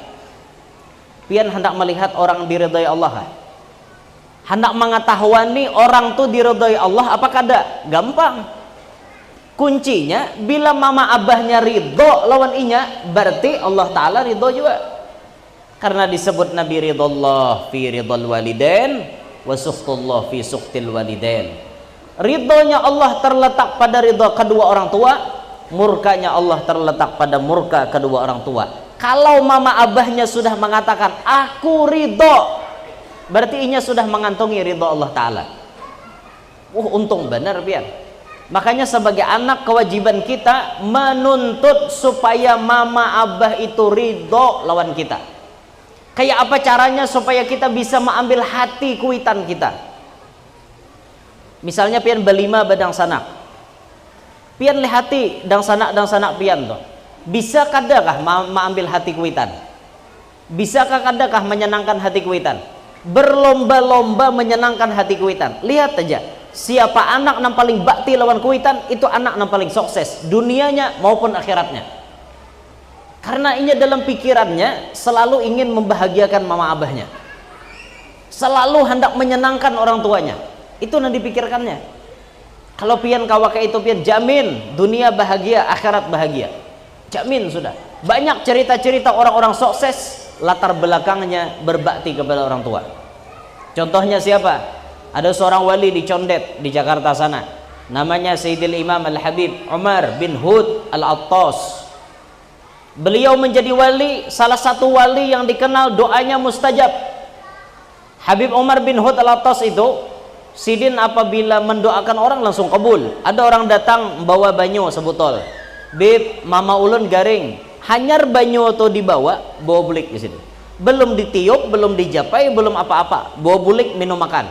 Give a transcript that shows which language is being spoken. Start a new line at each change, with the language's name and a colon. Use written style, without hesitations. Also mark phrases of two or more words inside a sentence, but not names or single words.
Banjar: Pian hendak melihat orang diridhai Allah, hendak mengetahui orang tuh diridhai Allah apa kada? Gampang. Kuncinya bila mama abahnya ridho lawan inya, berarti Allah Ta'ala ridho juga.
Indonesian: Karena disebut Nabi
Arabic: رضا الله في رضا الوالدين وسخط الله في سخط الوالدين.
Indonesian: Ridhonya Allah terletak pada ridho kedua orang tua, murkanya Allah terletak pada murka kedua orang tua.
Banjar: Kalau mama abahnya sudah mengatakan aku ridho, berarti inya sudah mengantongi ridho Allah Ta'ala. Untung benar pian. Makanya sebagai anak kewajiban kita menuntut supaya mama abah itu ridho lawan kita. Kayak apa caranya supaya kita bisa mengambil hati Kuitan kita? Misalnya pian belima badang sanak, pian lihati dang sanak pian tuh. Bisa kadakah mengambil hati Kuitan? Bisakah kadakah menyenangkan hati Kuitan? Berlomba-lomba menyenangkan hati Kuitan. Lihat aja, siapa anak yang paling bakti lawan Kuitan, itu anak yang paling sukses dunianya maupun akhiratnya.
Indonesian: Karena ini dalam pikirannya selalu ingin membahagiakan mama abahnya, selalu hendak menyenangkan orang tuanya.
Banjar: Itu yang dipikirkannya. Kalau pian kawaka itu pian jamin dunia bahagia, akhirat bahagia, jamin sudah.
Indonesian: Banyak cerita-cerita orang-orang sukses latar belakangnya berbakti kepada orang tua. Contohnya siapa? Ada seorang wali di Condet di Jakarta sana, namanya Sayyidil Imam Al-Habib Umar bin Hud Al-Attas. Beliau menjadi wali, salah satu wali yang dikenal doanya mustajab.
Banjar: Habib Umar bin Hud Al-Attas itu, sidin apabila mendoakan orang langsung kabul. Ada orang datang membawa banyu sebotol, bib mama ulun garing, hanyar banyu atau dibawa, bawa bulik di sini. Belum ditiup, belum dijapai, belum apa-apa, bawa bulik minum makan.